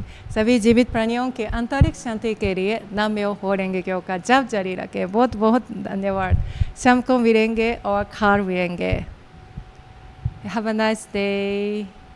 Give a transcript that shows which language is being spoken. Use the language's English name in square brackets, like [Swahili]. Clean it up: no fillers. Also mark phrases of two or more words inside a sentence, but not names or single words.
[Hindi] सभी जीवित प्राणियों के आंतरिक शांति के लिए [Japanese] 南無妙法蓮華経 [Hindi] का जप जारी रखें। बहुत बहुत धन्यवाद। शाम को मिलेंगे और खार मिलेंगे। [English] Have a nice day.